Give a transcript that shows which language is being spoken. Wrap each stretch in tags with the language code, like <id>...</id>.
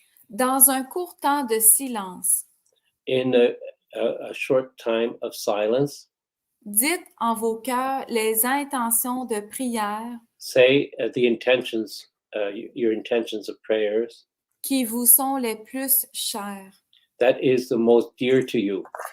<fr>Dans un court temps de silence,</fr> <en>In a short time of silence,</en> <fr>dites en vos cœurs les intentions de prière</fr> <en>say the intentions, your intentions of prayers</en> <fr>qui vous sont les plus chères.</fr> <en>that is the most dear to you.</en>